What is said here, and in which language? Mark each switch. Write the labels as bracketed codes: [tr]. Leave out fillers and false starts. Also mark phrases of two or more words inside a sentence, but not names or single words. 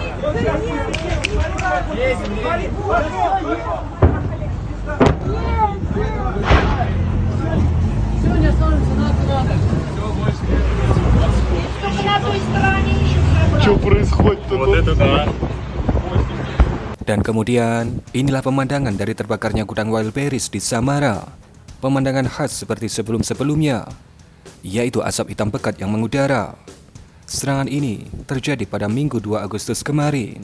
[ru] Сегодня солнце надо. Только на той стороне еще. Что происходит-то? Вот это да. [id] Dan kemudian inilah pemandangan dari terbakarnya gudang Wildberries di Samara. Pemandangan khas seperti sebelum-sebelumnya, yaitu asap hitam pekat yang mengudara. Serangan ini terjadi pada Minggu 2 Agustus kemarin.